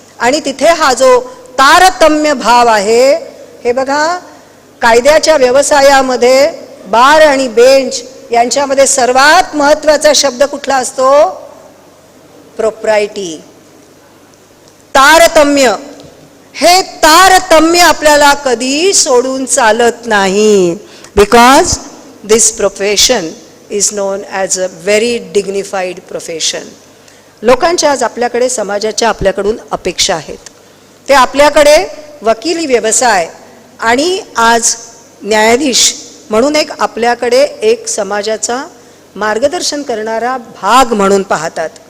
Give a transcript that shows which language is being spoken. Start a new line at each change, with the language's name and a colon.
Marathi: आणि तिथे हा जो तारतम्य भाव आहे, हे बघा कायद्याच्या व्यवसायामध्ये बार आणि बेंच यांच्यामध्ये सर्वात महत्त्वाचा शब्द कुठला असतो? प्रोप्रायटी, तारतम्य. हे तारतम्य आपल्याला कधी सोडून चालत नाही.
English: Because this profession is known as a very dignified profession.
Marathi: लोकांच्या आज आपल्याकडे समाजाच्या आपल्याकडून अपेक्षा आहेत. ते आपल्याकडे वकिली व्यवसाय आणि आज न्यायाधीश म्हणून एक आपल्याकडे एक समाजाचा मार्गदर्शन करणारा भाग म्हणून पाहतात.